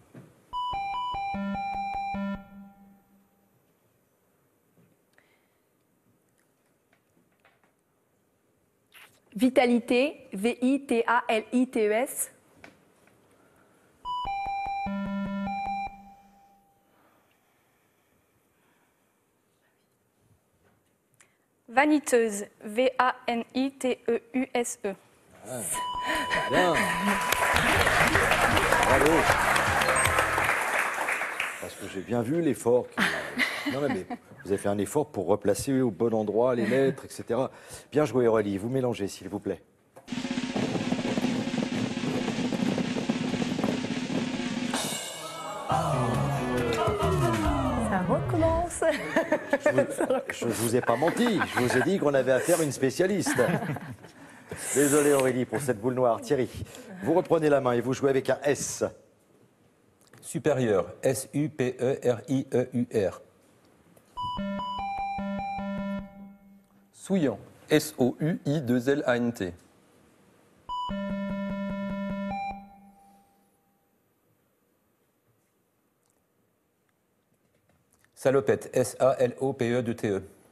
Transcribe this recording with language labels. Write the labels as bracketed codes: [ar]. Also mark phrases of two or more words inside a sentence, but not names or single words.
[fr] Vitalité, V-I-T-A-L-I-T-E-S. Vaniteuse, V-A-N-I-T-E-U-S-E. Bien. Bravo. Parce que j'ai bien vu l'effort. Non, mais vous avez fait un effort pour replacer au bon endroit les lettres, etc. Bien joué, Aurélie. Vous mélangez, s'il vous plaît. Ça recommence. Je ne vous ai pas menti. Je vous ai dit qu'on avait affaire à une spécialiste. Désolé, Aurélie, pour cette boule noire. Thierry, vous reprenez la main et vous jouez avec un S. Supérieur, S-U-P-E-R-I-E-U-R. Souillant, S-O-U-I-2-L-A-N-T. Salopette, S-A-L-O-P-E-2-T-E.